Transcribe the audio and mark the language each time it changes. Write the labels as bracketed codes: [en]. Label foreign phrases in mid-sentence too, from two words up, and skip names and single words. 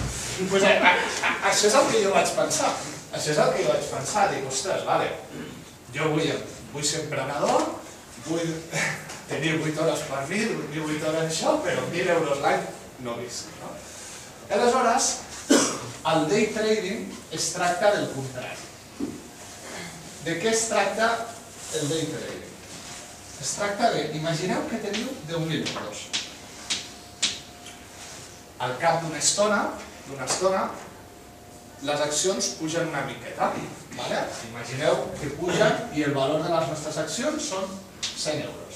[ca] Doncs això és el que jo vaig pensar. Això és el que jo vaig pensar. Dic, ostres, vale, jo vull ser emprenedor, vull tenir 8 hores per mi, dormir 8 hores això, però 1.000 euros l'any no visc, no? Aleshores, el [en] day trading [ca] es tracta del contrari. De què es tracta el [en] day trading? [ca] Es tracta de, imagineu que teniu 10.000 euros. Al cap d'una estona, les accions pugen una miqueta. Imagineu que pugen i el valor de les nostres accions són 100 euros.